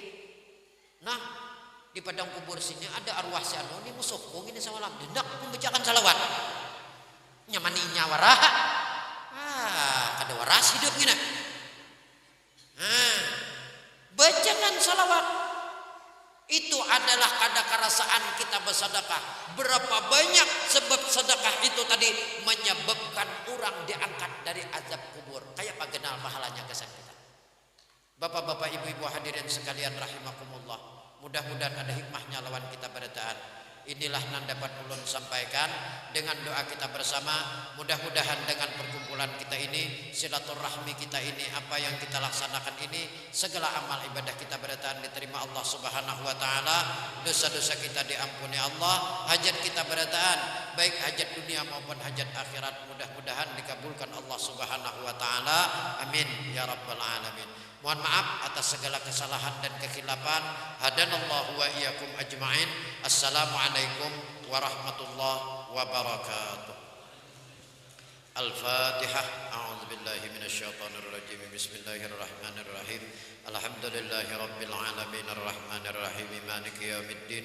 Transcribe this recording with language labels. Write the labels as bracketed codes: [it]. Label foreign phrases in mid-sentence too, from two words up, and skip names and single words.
[bjn] Nah, di padang kubur sini ada arwah si anu ini musuhku ini semalam hendak membacakan salawat. Nyamani nyawara. Ada waras hidup gini. Bacakan salawat. Itu adalah kada karasaan kita bersedekah. [id] Berapa banyak sebab sedekah itu tadi menyebabkan orang diangkat dari azab kubur. [bjn] Kayak apa kenal pahalanya kesan kita. Bapak-bapak, ibu-ibu hadirin sekalian rahimakumullah. Mudah-mudahan ada hikmahnya lawan kita beritaan. Inilah yang dapat ulun sampaikan dengan doa kita bersama. Mudah-mudahan dengan perkumpulan kita ini, silaturahmi kita ini, apa yang kita laksanakan ini, segala amal ibadah kita beritaan diterima Allah [ar] سبحانه وتعالى, [bjn] dosa-dosa kita diampuni Allah, hajat kita beritaan baik hajat dunia maupun hajat akhirat mudah-mudahan dikabulkan Allah [ar] سبحانه وتعالى. آمين يا رب العالمين. [id] Mohon maaf atas segala kesalahan dan kekhilafan. [ar] هدانا الله وإياكم أجمعين السلام عليكم ورحمة الله وبركاته. Al-Fatihah. أعوذ بالله من الشيطان الرجيم بسم الله الرحمن الرحيم. الحمد لله رب العالمين الرحمن الرحيم مالك يوم الدين.